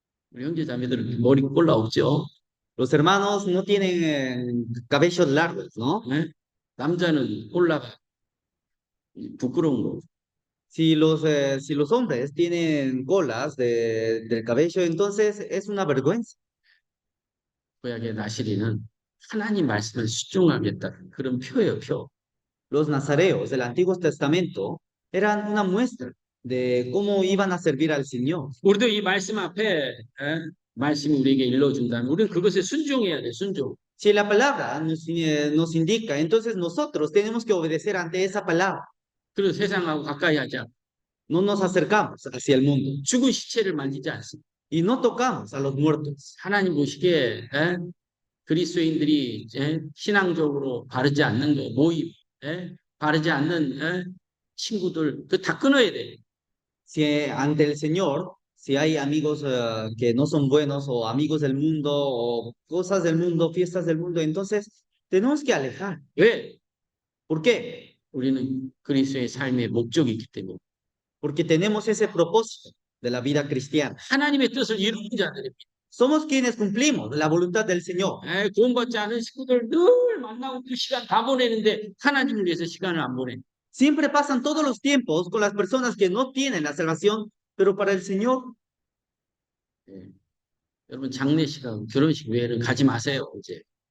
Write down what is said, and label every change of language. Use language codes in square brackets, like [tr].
[ko] 우리 형제 자매들은 머리 꼴라 없죠? [es] Los hermanos no tienen cabellos largos, ¿no? [ko] 네? 남자는 꼴라가 부끄러운 거. [es] Si los hombres tienen colas del cabello, entonces es una vergüenza. [ko] 구약의 나시리는 하나님 말씀을 순종하겠다는 그런 표예요, 표. [es] Los nazareos del Antiguo Testamento eran una muestra de cómo iban a servir al Señor. [ko] 우리도 이 말씀 앞에 말씀이 우리에게 일러준다면 우리는 그것에 순종해야 돼, 순종. [es] Si la palabra nos indica, entonces nosotros tenemos que obedecer ante esa palabra. [ko] 그리고 세상하고 가까이 하자. [es] No nos acercamos hacia el mundo [ko] 죽은 시체를 만지지 않습니다. [es] y no tocamos a los muertos. [ko] 하나님 보시기에 그리스도인들이 신앙적으로 바르지 않는 거, 모임, 바르지 않는 친구들 그 다 끊어야 돼. [es] Si ante el Señor, si hay amigos que no son buenos o amigos del mundo o cosas del mundo, fiestas del mundo, entonces tenemos que alejar. [ko] 왜? [es] ¿Por qué? [ko] 우리는 그리스도의 삶의 목적이 있기 때문에. [es] Porque tenemos ese propósito de la vida cristiana. [ko] 하나님의 뜻을 이루는 자들입니다. [es] Somos quienes cumplimos la voluntad del Señor. [ko] 구원받지 않은 식구들 늘 만나고 그 시간 다 보내는데 하나님을 위해서 시간을 안 보내. [es] Siempre pasan todos los tiempos con las personas que no tienen la salvación, pero para el Señor. [ko] 여러분 장례식하고 결혼식 외에는 가지 마세요, 이제.